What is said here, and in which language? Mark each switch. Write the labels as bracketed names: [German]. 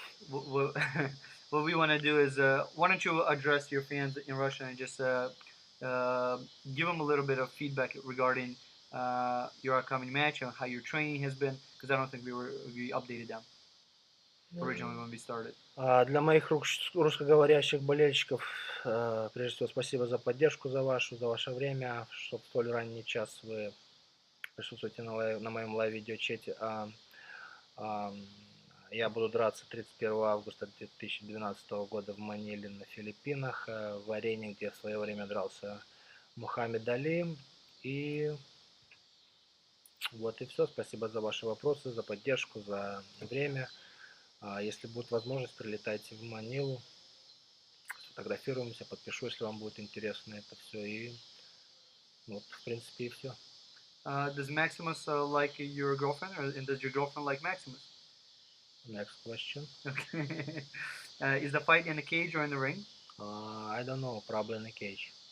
[English] What, what we want to do is, why don't you address your fans in Russian and just uh, give them a little bit of feedback regarding your upcoming match and how your training has been, because I don't think we updated them originally when we started. [Russian] Для моих русскоговорящих болельщиков, прежде всего, спасибо за поддержку, за ваше время, что в столь ранний час вы присутствуете на моем лайв-видеочете. Я буду драться 31 августа 2012 года в Маниле на Филиппинах, в арене, где в свое время дрался Мухаммед Али. И вот и все. Спасибо за ваши вопросы, за поддержку, за время. Если будет возможность, прилетайте в Манилу, сфотографируемся, подпишу, если вам будет интересно это все. И вот, в принципе, и все. [English] Does Maximus like your girlfriend, and does your girlfriend like Maximus? Next question. Okay. Is the fight in the cage or in the ring? I don't know, probably in a cage.